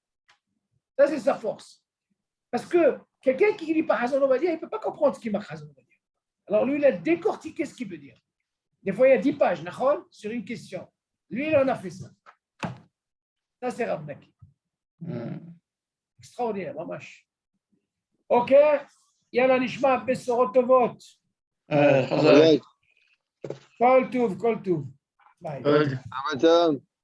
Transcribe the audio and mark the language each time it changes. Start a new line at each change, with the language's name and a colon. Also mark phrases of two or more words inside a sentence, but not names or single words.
French: Ça, c'est sa force. Parce que quelqu'un qui ne lit pas Hazan Ovadia, il ne peut pas comprendre ce qu'il marque Hazan Ovadia. Alors lui, il a décortiqué ce qu'il veut dire. Des fois, il y a 10 pages, sur une question. Lui, il en a fait ça. Ça, c'est Rav Naki. Extraordinaire, mamash.
Hebrew: Ok, יאללה נשמע בשורות טובות. כל טוב. Bye.